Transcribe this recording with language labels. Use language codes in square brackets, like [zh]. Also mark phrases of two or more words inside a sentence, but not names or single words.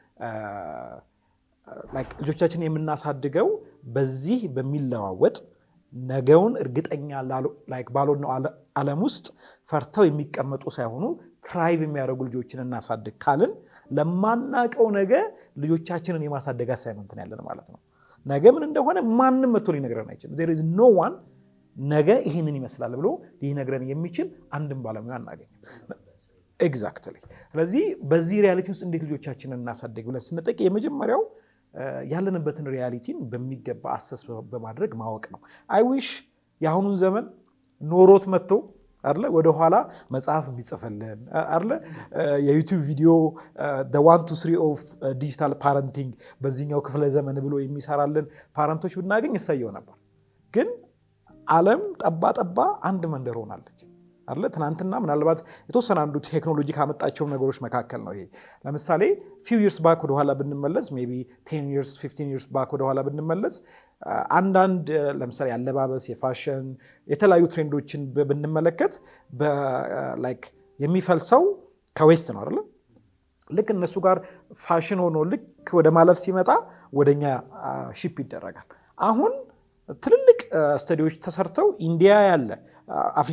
[am] ላይክ ልጆቻችንን የምናሳድገው በዚህ በሚለዋወጥ ነገውን እርግጠኛ ላይክ ባልሆነው ዓለም ውስጥ ፈርተው የሚቀመጡ ሳይሆኑ ትራይቭ የሚያደርጉ ልጆችን እናሳድግ ካልን ለማናቀው ነገ ልጆቻችንን የማሳደግ አሳይመንት ነው ያለን ማለት ነው። ነገ ምን እንደሆነ ማንም መጥቶ ሊነግረን አይችልም። [en] there is no one [am] ነገ ይህንን ይመስላል ብሎ ሊነግረን የሚችል አንድም ባለሙያ አናገኝም። ኤግዛክትሊ። ስለዚህ በዚህ ሪያሊቲ ውስጥ እንዴት ልጆቻችንን እናሳድግ ብለን ስንጠይቅ የመጀመሪያው ያለንበትን ሪያሊቲን በሚገባ አሰስ በማድረግ ማወቅ ነው። [en] I wish [am] የአሁኑን ዘመን ኖሮት መጥቶ አይደለ ወደኋላ መጽሐፍ ቢጽፍልን አይደለ የዩቲዩብ ቪዲዮ [en] the 1 to 3 of digital parenting [am] በዚህኛው ክፍለ ዘመን ብሎ የሚሰራልን ፓረንቶች ብናገኝ እሰየው ነበር። ግን ዓለም ጠባ አንድ መንደር ሆናለች አይደለ? ትናንትና ምናልባት የተወሰነ አንዱ ቴክኖሎጂ ካመጣቸው ነገሮች መካከል ነው ይሄ። ለምሳሌ [en] few years back [am] ወደኋላ ብንመለስ [en] maybe 10 years 15 years back [am] ወደኋላ ብንመለስ አንዳንድ ለምሳሌ አለባበስ፣ የፋሽን የተለያዩ ትሬንዶችን ብንመለከት ላይክ የሚፈልሰው ከዌስት ነው አይደለ? ልክ እነሱ ጋር ፋሽን ሆኖ ልክ ወደ ማለፍ ሲመጣ ወደኛ ሺፕ ይደረጋል። አሁን ትልልቅ ስተዲዎች ተሰርተው ኢንዲያ ያለ፣ አፍሪካ